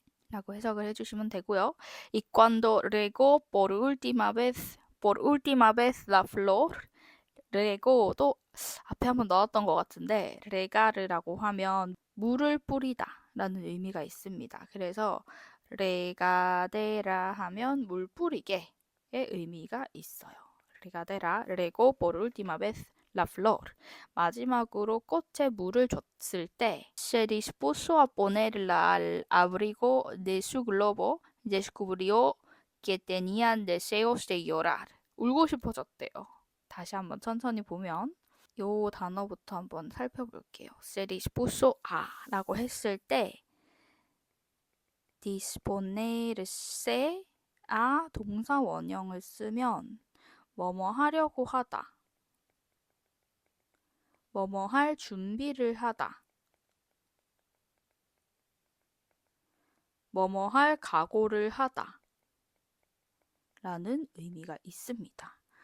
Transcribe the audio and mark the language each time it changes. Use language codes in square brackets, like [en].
[ko] 라고 해석을 해주시면 되고요. [es] Y cuando regó por última vez la flor [ko] 레고도 앞에 한번 넣었던 것 같은데 레가르라고 하면 물을 뿌리다 라는 의미가 있습니다. 그래서 레가데라 하면 물 뿌리게의 의미가 있어요. 레가데라, 레고 [es] por última vez la flor. [ko] 마지막으로 꽃에 물을 줬을 때 [es] se dispuso a ponerla al abrigo de su globo, descubrió que tenía deseos de llorar. [ko] 울고 싶어졌대요. 다시 한번 천천히 보면 요 단어부터 한번 살펴볼게요. [es] se dispuso a [ko] 라고 했을 때 [es] disponerse a [ko] 동사 원형을 쓰면 뭐뭐 하려고 하다, 뭐뭐 할 준비를 하다, 뭐뭐 할 각오를 하다 라는 의미가 있습니다.